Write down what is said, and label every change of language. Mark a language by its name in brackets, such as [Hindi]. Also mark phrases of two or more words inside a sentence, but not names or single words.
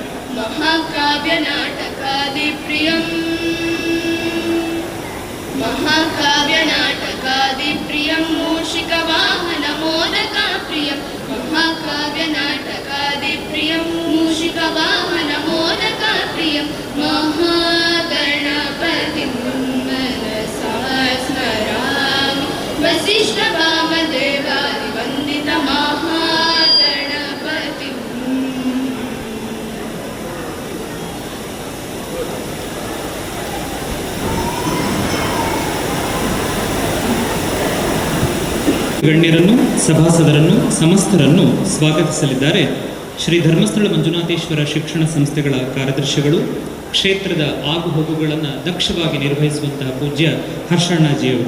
[Sanskrit] महाकाव्यनाटकादिप्रियम् महाकाव्यनाटकादिप्रियं मूषिकवाहनमोदकाप्रियं महाकाव्यनाटकादिप्रियं मूषिकवाहनमोदकाप्रियं महागणपतिं मनसा स्मरामि वसिष्ठवामदेवादिवन्दितमहागणपतिम् [Kannada] ಗಣ್ಯರನ್ನು, ಸಭಾಸದರನ್ನು, ಸಮಸ್ತರನ್ನು ಸ್ವಾಗತಿಸಲಿದ್ದಾರೆ ಶ್ರೀ ಧರ್ಮಸ್ಥಳ ಮಂಜುನಾಥೇಶ್ವರ ಶಿಕ್ಷಣ ಸಂಸ್ಥೆಗಳ ಕಾರ್ಯದರ್ಶಿಗಳು, ಕ್ಷೇತ್ರದ ಆಗುಹೋಗುಗಳನ್ನು ದಕ್ಷವಾಗಿ ನಿರ್ವಹಿಸುವಂತಹ ಪೂಜ್ಯ ಹರ್ಷಣ್ಣಾಜಿಯವರು.